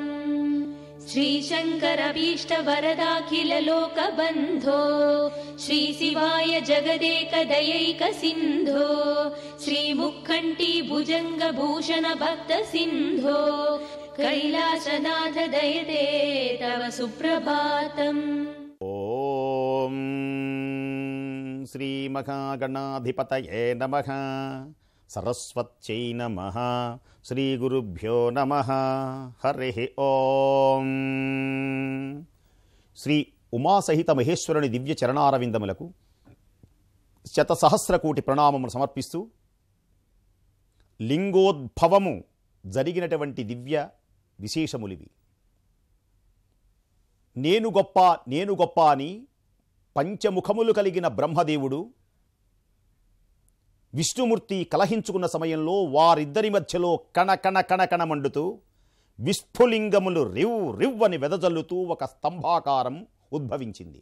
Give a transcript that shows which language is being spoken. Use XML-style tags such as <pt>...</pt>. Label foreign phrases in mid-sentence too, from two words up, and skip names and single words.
<sa>श्रीशङ्करभीष्ट वरदाखिल लोकबन्धो श्रीशिवाय जगदेक दयैक सिन्धो श्रीमुक्कण्ठी भुजङ्ग भूषण भक्त सिन्धो कैलासनाथ दयते तव सुप्रभातम्। ओम श्री महागणाधिपतये नमः। सरस्वत्यै नमः। श्री गुरुभ्यो नमः। हरिः ओम।</sa> <te>శ్రీ ఉమాసహిత మహేశ్వరుని దివ్య చరణారవిందములకు శతసహస్రకోటి ప్రణామములు సమర్పిస్తూ లింగోద్భవము జరిగినటువంటి దివ్య విశేషములివి. నేను గొప్ప అని పంచముఖములు కలిగిన బ్రహ్మదేవుడు విష్ణుమూర్తి కలహించుకున్న సమయంలో వారిద్దరి మధ్యలో కణ మండుతూ విస్ఫులింగములు రివ్వని వెదజల్లుతూ ఒక స్తంభాకారం ఉద్భవించింది.</te>